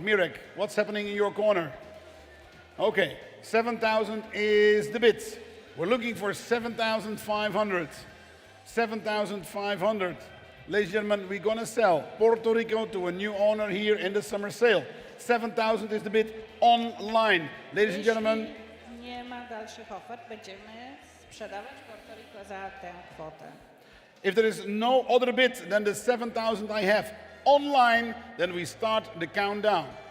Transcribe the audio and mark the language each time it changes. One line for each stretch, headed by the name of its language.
English: Mirek, what's happening in your corner? Okay, 7,000 is the bid. We're looking for 7,500. 7,500. Ladies and gentlemen, we're gonna sell Puerto Rico to a new owner here in the summer sale. 7,000 is the bid online. Ladies and gentlemen,
Polish: Jeśli nie ma dalszych ofert, będziemy sprzedawać Puerto Rico za tę kwotę.
English: if there is no other bid than the 7,000 I have online, then we start the countdown.